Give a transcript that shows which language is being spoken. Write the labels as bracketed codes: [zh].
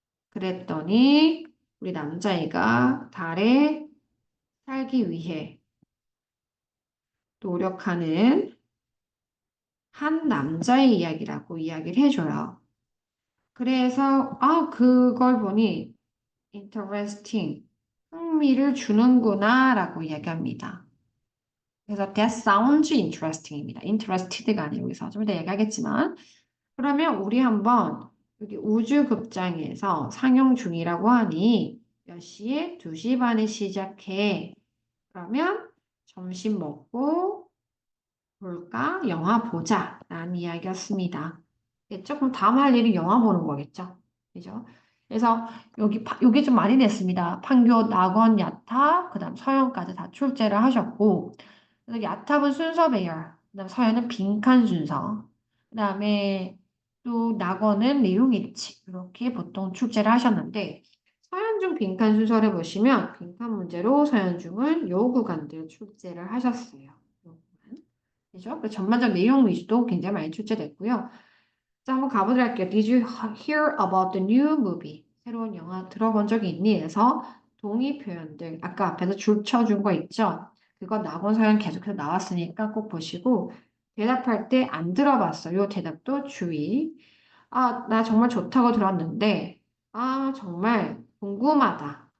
[ko] 그랬더니 우리 남자애가 달에 살기 위해 노력하는 한 남자의 이야기라고 이야기를 해줘요. 그래서, 그걸 보니 interesting, 흥미를 주는구나 라고 이야기합니다. 그래서 [en] that sounds interesting [ko] 입니다. interested가 아니고 여기서 좀 이따 얘기하겠지만 그러면 우리 한번 여기 우주극장에서 상영 중이라고 하니 몇 시에? 2시 반에 시작해. 그러면 점심 먹고 볼까? 영화 보자. 라는 이야기였습니다. 됐죠? 그럼 다음 할 일은 영화 보는 거겠죠? 그죠? 그래서 여기 좀 많이 냈습니다. 판교, 낙원, 야탑, 그 다음 서연까지 다 출제를 하셨고, 그래서 야탑은 순서 배열, 그 다음 서연은 빈칸 순서, 그 다음에 또 낙원은 내용 일치, 이렇게 보통 출제를 하셨는데, 서연중 빈칸 순서를 보시면, 빈칸 문제로 서연중은 요 구간들 출제를 하셨어요. 요 구간. 그죠? 그 전반적 내용 위주도 굉장히 많이 출제됐고요. 자, 한번 가보도록 할게요. [en] Did you hear about the new movie? [ko] 새로운 영화 들어본 적이 있니? 해서 동의 표현들, 아까 앞에서 줄 쳐준 거 있죠? 그거 낙원 사연 계속해서 나왔으니까 꼭 보시고 대답할 때 안 들어봤어. 요 대답도 주의. 나 정말 좋다고 들었는데, 정말 궁금하다.